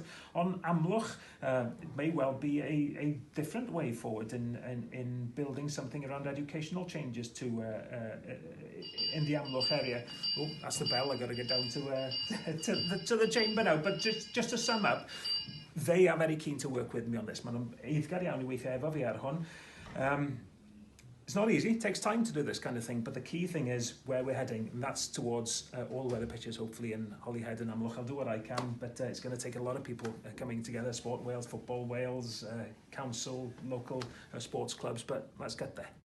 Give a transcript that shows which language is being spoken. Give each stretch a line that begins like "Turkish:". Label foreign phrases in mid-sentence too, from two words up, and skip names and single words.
English: On Amlwch, it may well be a different way forward in building something around educational changes to in the Amlwch area. Oh, that's the bell. I've got to get down to the chamber now. But just to sum up, they are very keen to work with me on this.
Welsh: Maen nhw'n eiddgar iawn I weithio efo fi ar hwn.
English: It's not easy, it takes time to do this kind of thing, but the key thing is where we're heading, and that's towards all-weather pitches, hopefully in Holyhead and Amlwch. I'll do what I can, but it's going to take a lot of people coming together, Sport Wales, Football Wales, Council, local sports clubs, but let's get there.